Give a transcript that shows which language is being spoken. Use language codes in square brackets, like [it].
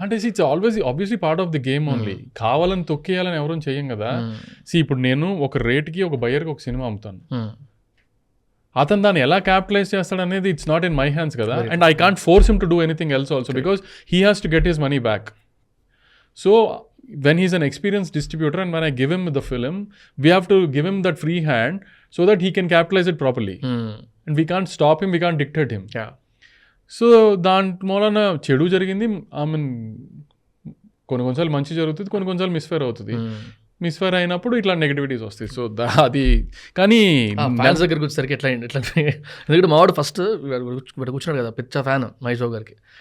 [en] అంటే it's obviously part of the game only. [te] కావాలని తొక్కేయాలని ఎవరూ చెయ్యం కదా. ఇప్పుడు నేను ఒక రేట్కి ఒక బయర్కి ఒక సినిమా అమ్ముతాను, అతను దాన్ని ఎలా క్యాపిటలైజ్ చేస్తాడు అనేది [en] it's not in my hands [te] కదా. [en] And I can't force him to do anything else also because he has to get his money back. So when he's an experienced distributor and when I give him the film, we have to give him that free hand so that he can capitalize it properly. And we can't stop him, we can't dictate him. [te] So దాని మూలన చెడు జరిగింది. [en] I mean [te] కొన్నిసార్లు మంచి జరుగుతుంది, కొన్నిసార్లు misfire అవుతుంది. Misfire అయినప్పుడు ఇట్లా నెగిటివిటీస్ వస్తాయి. సో అది కానీ ఫ్యాన్స్ దగ్గరికి వచ్చేసరికి ఎట్లా ఎందుకంటే మావాడు ఫస్ట్ ఇక్కడ కూర్చున్నాడు కదా, పిచ్చ ఫ్యాన్ మహేష్ బాబు గారికి.